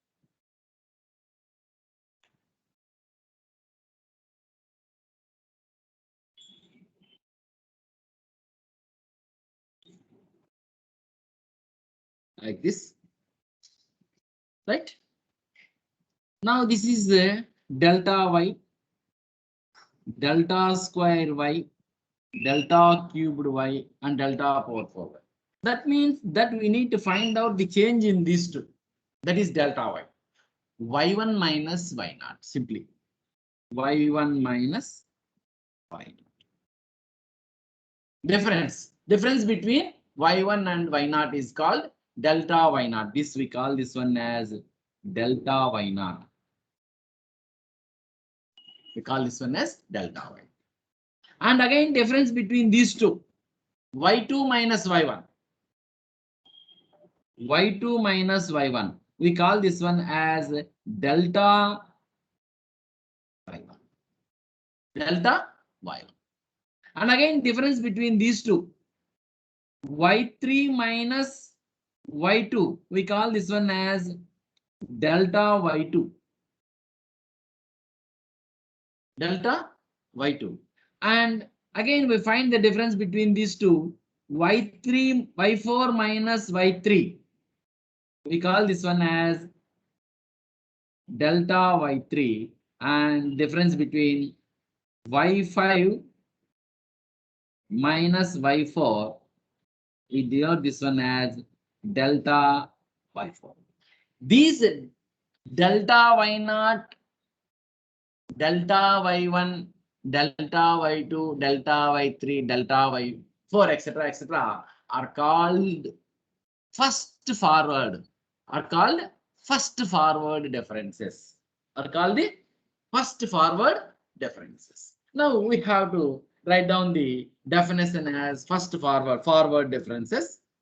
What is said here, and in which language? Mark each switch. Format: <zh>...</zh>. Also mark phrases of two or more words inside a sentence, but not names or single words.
<en>Like this. Right? Now this is the delta y, delta square y, delta cubed y, and delta power 4y. That means that we need to find out the change in these two. That is delta y. y1 minus y0, simply. y1 minus y0. Difference between y1 and y0 is called delta y0. This we call this one as delta y0. We call this one as delta y. And again, difference between these two, y2 minus y1. y2 minus y1. We call this one as delta y1. Delta y1. And again, difference between these two, y3 minus y2. We call this one as delta y2. Delta y2. And again, we find the difference between these two, y4 minus y3. We call this one as delta y3, and difference between y5 minus y4. We denote this one as delta y4. These delta y0, delta y1, delta y2, delta y3, delta y4, etc., are called first forward. Are called first forward differences. Are called the first forward differences. Now we have to write down the definition as first forward differences.</en>